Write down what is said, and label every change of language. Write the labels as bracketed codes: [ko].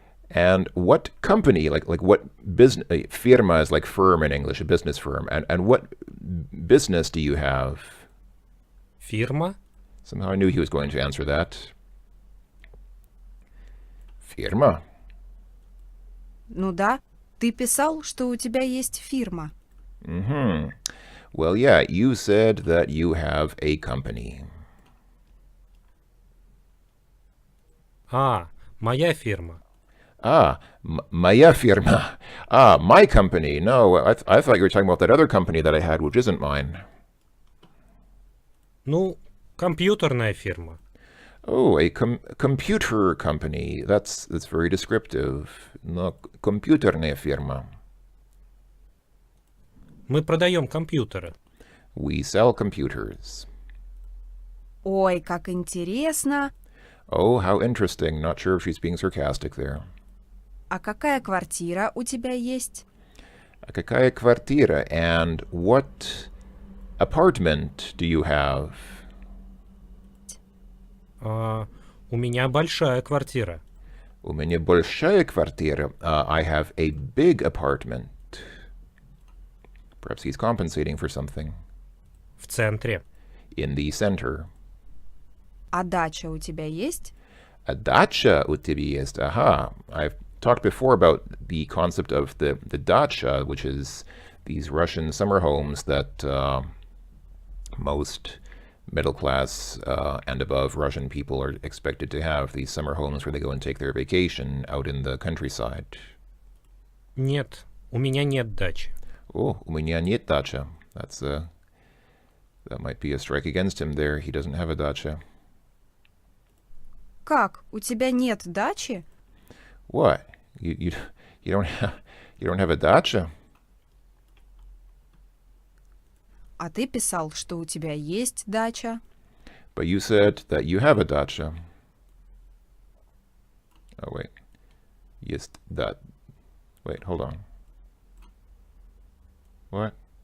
[en] And what company, like what business, firma is like firm in English, a business firm. And what business do you have? [ru] Фирма? [en] Somehow I knew he was going to answer that. [ru] Фирма. Ну да, ты писал, что у тебя есть фирма. Mm-hmm. [en] Well, yeah, you said that you have a company. [ru] Моя фирма. Моя фирма. [en] My company. No, I thought you were talking about that other company that I had, which isn't mine. [ru] Ну, компьютерная фирма. [en] Oh, a computer company. That's very descriptive. [ru] No, компьютерная фирма. Мы продаем компьютеры. [en] We sell computers. [ru] Ой, как интересно. [en] Oh, how interesting. Not sure if she's being sarcastic there. [ru] А какая квартира у тебя есть? А какая квартира? [en] And what apartment do you have? [ru] У меня большая квартира. У меня большая квартира. [en] I have a big apartment. Perhaps he's compensating for something. [ru] В центре. [en] In the center. [ru] А дача у тебя есть? A dacha у тебя есть. Aha. [en] I've talked before about the concept of the dacha, which is these Russian summer homes that most middle class and above Russian people are expected to have. These summer homes where they go and take their vacation out in the countryside. [ru] Нет, у меня нет дачи. Oh, у меня нет дача. [en] That might be a strike against him there. He doesn't have a dacha. [ru] Как? У тебя нет дачи? [en] What? You don't have a dacha? [ru] А ты писал, что у тебя есть дача. [en] But you said that you have a dacha. Oh wait. Есть that. Wait, hold on. What?